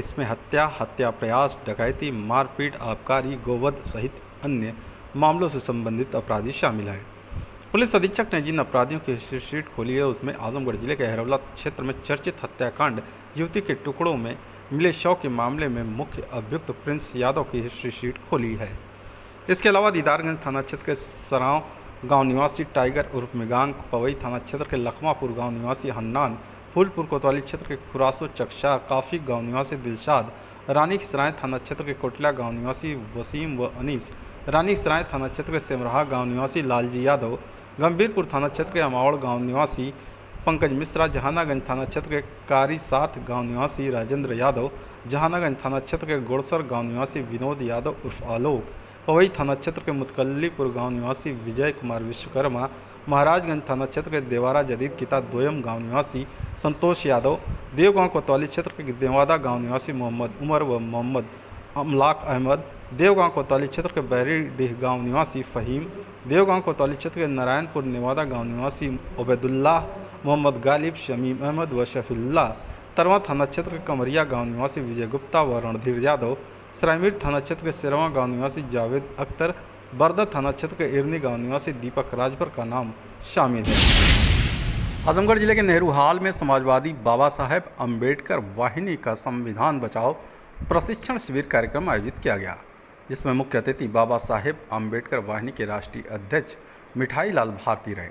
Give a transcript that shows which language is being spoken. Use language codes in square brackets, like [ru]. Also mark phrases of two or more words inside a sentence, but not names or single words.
[hi] इसमें हत्या प्रयास, डकैती, मारपीट, आबकारी, गोवध सहित अन्य मामलों से संबंधित अपराधी शामिल हैं। पुलिस अधीक्षक ने जिन अपराधियों की हिस्ट्री शीट खोली है उसमें आजमगढ़ जिले के हेरौला क्षेत्र में चर्चित हत्याकांड युवती के टुकड़ों में मिले शव के मामले में मुख्य अभियुक्त प्रिंस यादव की हिस्ट्री शीट खोली है। इसके अलावा दीदारगंज थाना क्षेत्र के सराव गांव निवासी टाइगर उर्फ मिगांग, पवई थाना क्षेत्र के लखमापुर गांव निवासी हन्नान, फूलपुर कोतवाली क्षेत्र के खुरासो चकशा, काफ़ी गांव निवासी दिलशाद, रानी सराय थाना क्षेत्र के कोटला गांव निवासी वसीम व अनीस, रानी सराय थाना क्षेत्र के सेमराहा गांव निवासी लालजी यादव, गंभीरपुर थाना क्षेत्र के अमावड़ गांव निवासी पंकज मिश्रा, जहानागंज थाना क्षेत्र के कारी साथ गांव निवासी राजेंद्र यादव, जहानागंज थाना क्षेत्र के गोड़सर गांव निवासी विनोद यादव उर्फ आलोक, पवई थाना क्षेत्र के मुतकल्लीपुर गांव निवासी विजय कुमार विश्वकर्मा, महाराजगंज थाना क्षेत्र के देवारा जदीद किता दोयम गांव निवासी संतोष यादव, देवगांव कोतवाली क्षेत्र के देवादा गांव निवासी मोहम्मद उमर व मोहम्मद अमलाक अहमद, देवगांव कोतवाली क्षेत्र के बैरीडीह गांव निवासी फ़हीम, देवगांव कोतवाली क्षेत्र के नारायणपुर नेवादा गांव निवासी उबैदुल्लाह, मोहम्मद गालिब, शमीम अहमद व शफीउल्लाह, तरवा थाना क्षेत्र के कमरिया गांव निवासी विजय गुप्ता व रणधीर यादव, सरायमीर थाना क्षेत्र के सिरवा गांव निवासी जावेद अख्तर, बरदा थाना क्षेत्र के इरनी गांव निवासी दीपक राजभर का नाम शामिल है। आजमगढ़ जिले के नेहरू हाल में समाजवादी बाबा साहेब अम्बेडकर वाहिनी का संविधान बचाओ प्रशिक्षण शिविर कार्यक्रम आयोजित किया गया, जिसमें मुख्य अतिथि बाबा साहेब अम्बेडकर वाहिनी के राष्ट्रीय अध्यक्ष मिठाई लाल भारती रहे।